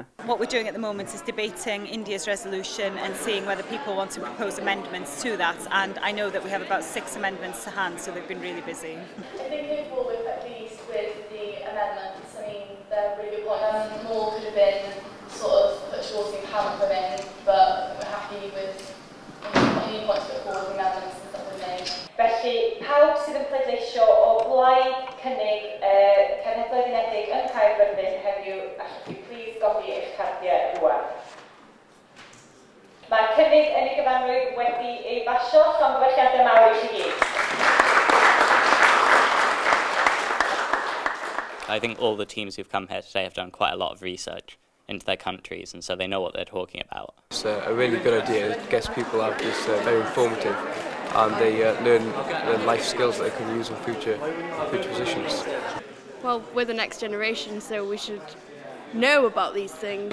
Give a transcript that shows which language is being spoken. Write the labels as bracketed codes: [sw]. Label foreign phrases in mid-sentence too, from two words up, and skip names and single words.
[en] What we're doing at the moment is debating India's resolution and seeing whether people want to propose amendments to that, and I know that we have about 6 amendments to hand, so they've been really busy. I think people were quite pleased with the amendments. I mean, they're really good points. More could have been sort of put towards the empowerment of women, but we're happy with any points put forward, the amendments and stuff we made. [cy] Felly, pawb sydd yn pleidleisio o blaid cynnig cenhedloedd unedig yn Carmarthen heddiw, allwch chi plis godi eich cardiau rwan. Mae'r cynnig yn ei gyfanrwydd wedi ei basio, llongyfarchiadau mawr i chi gyd. [en] I think all the teams who've come here today have done quite a lot of research into their countries, and so they know what they're talking about. It's a really good idea. It gets people out. It's very informative, and they learn life skills that they can use in future positions. Well, we're the next generation, so we should know about these things.